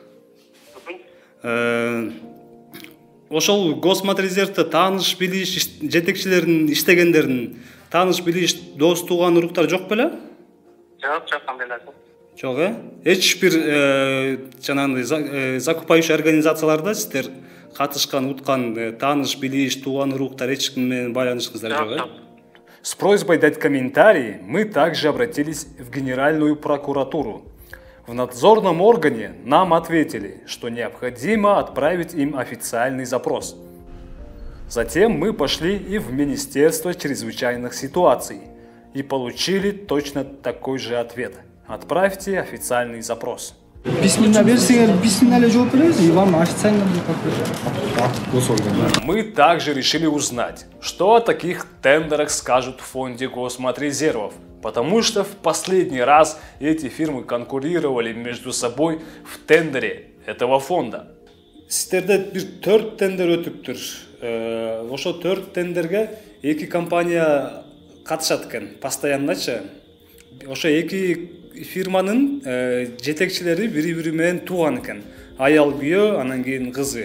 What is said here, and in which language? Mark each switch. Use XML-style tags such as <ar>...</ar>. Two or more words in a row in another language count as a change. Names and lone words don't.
<ky>Ошол Госматрезервте тааныш билиш жетекчилеринин иштегендеринин тааныш билиш дос тууган уруктар жок беле? Жок, кандай эле. Жок, эч бир жанагындай закупающий организацияларда сиздер катышкан, уткан тааныш билиш тууган уруктар эч ким менен байланышыңыздар жок, э?</ky> <ru>С просьбой дать комментарии мы также обратились в Генеральную прокуратуру. В надзорном органе нам ответили, что необходимо отправить им официальный запрос. Затем мы пошли и в Министерство чрезвычайных ситуаций и получили точно такой же ответ. Отправьте официальный запрос.</ru> <ky>Письменно берсеңер, письменно жооп беребиз,</ky> <ru>и вам официально Мы также решили узнать, что о таких тендерах скажут в фонде Госматрезервов, потому что в последний раз эти фирмы конкурировали между собой в тендере этого фонда.</ru> <ky>Сиздерде бир 4 тендер өтүптүр. Ошо 4 тендерге эки компания катышат экен, постоянночу. Ошо эки фирманын жетекчилери бири-бири менен тууган экен. Аял күйөө, анан кийин кызы.</ky>